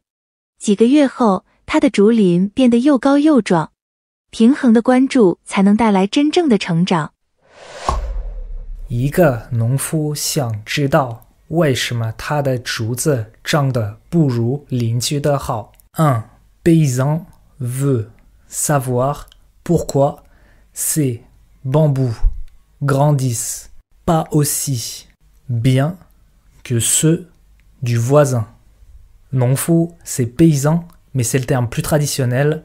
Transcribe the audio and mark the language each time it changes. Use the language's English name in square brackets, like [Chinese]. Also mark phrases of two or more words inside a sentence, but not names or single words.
[Chinese] 几个月后，他的竹林变得又高又壮。平衡的关注才能带来真正的成长。一个农夫想知道为什么他的竹子长得不如邻居的好。 [French] Un paysan veut savoir pourquoi ses bambous grandissent pas aussi bien que ceux du voisin. [Chinese] 农夫, [French] c'est paysan, mais c'est le terme plus traditionnel.